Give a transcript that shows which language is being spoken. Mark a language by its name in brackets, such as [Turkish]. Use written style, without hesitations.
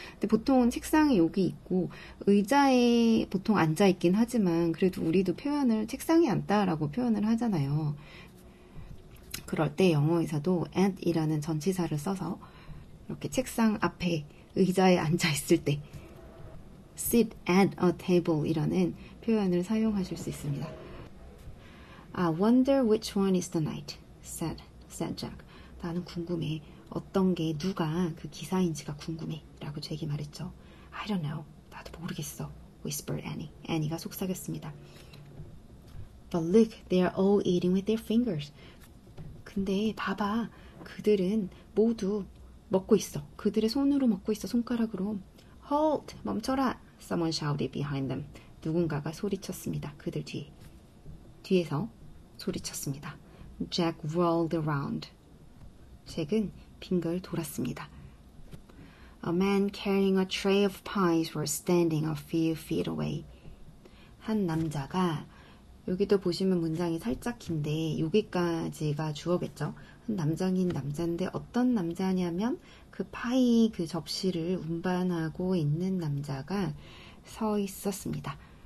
[Korean] 근데 보통은 책상이 여기 있고 의자에 보통 앉아있긴 하지만 그래도 우리도 표현을 책상에 앉다라고 표현을 하잖아요. 그럴 때 영어에서도 at이라는 전치사를 써서 이렇게 책상 앞에 의자에 앉아있을 때 [English] sit at a table [Korean] 이라는 표현을 사용하실 수 있습니다. [English] I wonder which one is the knight, said Jack. [Korean] 나는 궁금해. 어떤 게 누가 그 기사인지가 궁금해. 라고 잭이 말했죠. [English] I don't know. [Korean] 나도 모르겠어. [English] whispered Annie. [Korean] Annie가 속삭였습니다. [English] But look, they are all eating with their fingers. [Korean] 근데 봐봐. 그들은 모두 먹고 있어. 그들의 손으로 먹고 있어. 손가락으로. [English] Halt! [Korean] 멈춰라! [English] Someone shouted behind them. [Korean] 누군가가 소리쳤습니다. 그들 뒤에서 소리쳤습니다. [English] Jack rolled around. [Korean] 잭은 빙글 돌았습니다. [English] A man carrying a tray of pies was standing a few feet away. [Korean] 한 남자가 여기도 보시면 문장이 살짝 긴데 여기까지가 주어겠죠. 한 남자긴 남자인데 어떤 남자냐면 그 파이 그 접시를 운반하고 있는 남자가 서 있었습니다.